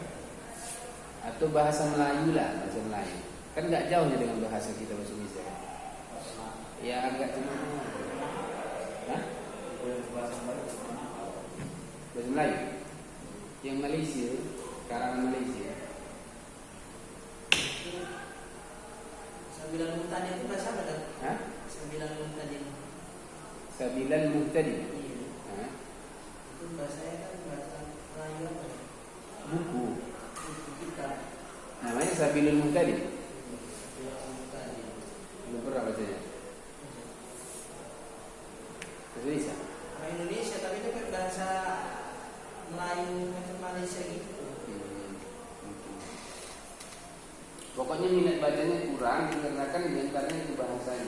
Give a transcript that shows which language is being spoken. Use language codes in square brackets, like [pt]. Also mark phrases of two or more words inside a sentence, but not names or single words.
[id] Atau bahasa Melayu lah, bahasa Melayu. Kan nggak jauhnya dengan bahasa kita bahasa Indonesia. Ya agak cuma. Hah? Bahasa Melayu. Yang Malaysia, karangan Malaysia. Sabilan Muhtadin itu bahasa apa kan? Hah? Sabilan Muhtadin. Sabilan Muhtadin. Iya. Hah? Itu bahasanya kan bahasa Melayu apa? Buku. Buku kita. Namanya Sabilul Muhtadin. Sabilan Muhtadin. Belum pernah bacanya. Bahasa Indonesia. Orang Indonesia tapi itu kan bahasa Melayu macam Malaysia gitu. Pokoknya minat bacanya kurang dikarenakan diantaranya itu bahasanya.